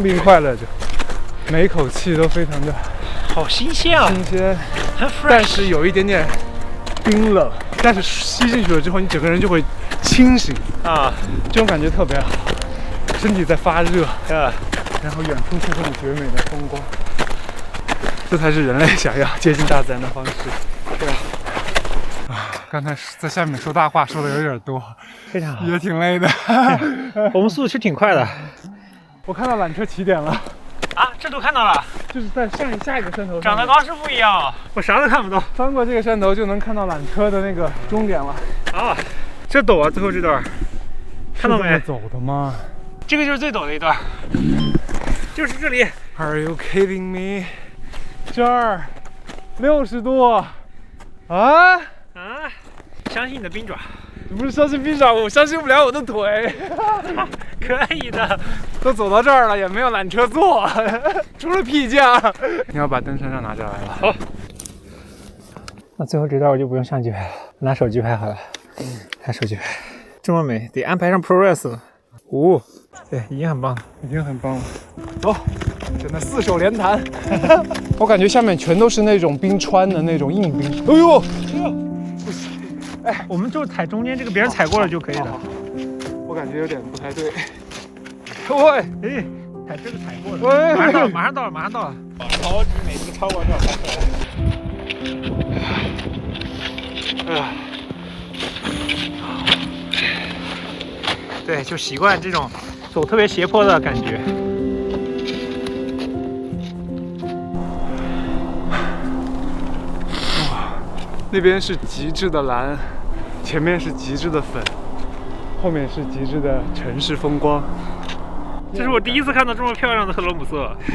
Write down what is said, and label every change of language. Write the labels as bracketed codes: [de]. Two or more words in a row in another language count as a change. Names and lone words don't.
[zh] 痛並快樂着，每一口氣都非常的好新鮮啊！新鮮，很 fresh，但是有一點點冰冷。但是吸進去了之後，你整個人就會清醒啊，這種感覺特別好，身體在發熱然後遠處是很絕美的風光，這才是人類想要接近大自然的方式。對啊，剛才在下面說大話說的有點多，非常好，也挺累的。我們速度是挺快的。我看到纜車起點了啊，這都看到了，就是在下一個山頭上，長得高是不一樣，我啥都看不到。翻過這個山頭就能看到纜車的那個終點了。啊，這陡啊，最後這段，看到沒？走的嗎？這個就是最陡的一段，就是這裡。 [en] Are you kidding me？ [zh] 這兒60度啊！相信你的冰爪。不是相信冰爪，我相信不了我的腿。可以的，都走到這兒了，也沒有纜車坐，除了屁醬。你要把登山杖拿下來了。好。那最後這段我就不用相機拍了，拿手機拍好了。拿手機拍，這麼美，得安排上 ProRes 了。對，已經很棒了，已經很棒了。走，真的4手連彈。我感覺下面全都是那種冰川的那種硬冰。哎呦！哎，我們就踩中間這個，別人踩過了就可以了。我感覺有點不太對。喂，哎，踩這個踩過了。馬上到了。超級美，這個超廣角拍出來。對，就習慣這種走特別斜坡的感覺。哇，那邊是極致的藍，前面是極致的粉，後面是極致的城市風光。這是我第一次看到這麼漂亮的特羅姆瑟。